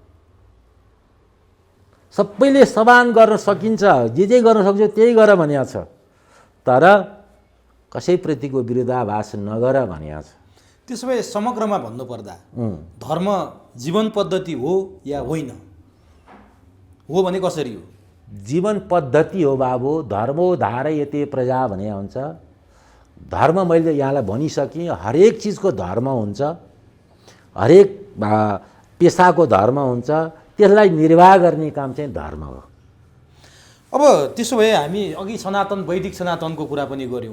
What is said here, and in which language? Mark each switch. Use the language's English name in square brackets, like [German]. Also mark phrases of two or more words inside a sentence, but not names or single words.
[Nepali] सबैले समान गर्न सकिन्छ, जे गर्न सक्छ त्यही गर भनिएको छ। तर कसैप्रतिको विरोधाभास नगर भनिएको छ। त्यसो भए समग्रमा भन्नुपर्दा धर्म जीवन पद्धति हो या होइन? हो भने कसरी हो? जीवन पद्धति हो बाबु। [Sanskrit] धर्मो धारयते प्रजा [Nepali] भने हुन्छ। धर्म मैले यहाँलाई भनिसकेँ, हरेक चिजको धर्म हुन्छ, हरेक पेसाको धर्म हुन्छ। त्यसलाई निर्वाह गर्ने काम चाहिँ धर्म हो। अब त्यसो भए हामी अघि सनातन वैदिक सनातनको कुरा पनि गऱ्यौँ।